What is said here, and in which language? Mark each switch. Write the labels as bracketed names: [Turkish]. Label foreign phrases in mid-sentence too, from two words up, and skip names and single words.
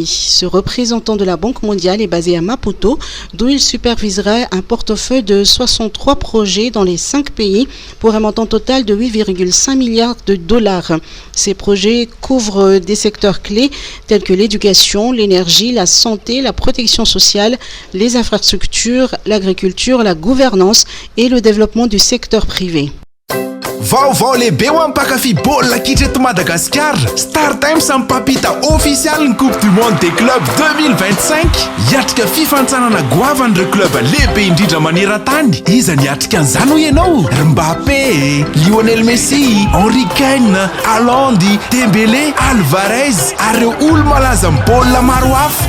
[French] Ce représentant de la Banque mondiale est basé à Maputo, d'où il superviserait un portefeuille de 63 projets dans les 5 pays pour un montant total de 8,5 milliards de dollars. Ces projets couvrent des secteurs clés tels que l'éducation, l'énergie, la santé, la protection sociale, les infrastructures, l'agriculture, la gouvernance et le développement du secteur privé. [Malagasy] Vaovao lehibe ho ampakafy baolina kitra eto Madagasikara. Star Times mipampita official ny Coupe du Monde des Clubs 2025. Hiatrika fifantsarana goavan'ireo club lehibe indrindra maneran-tany. Iza ny hiatrika an'izany ho ianao? Mbappé, Lionel Messi, Henry Kane, Haaland, Dembélé, Alvarez ary ireo olo-malaza amin'ny baolina maro hafa.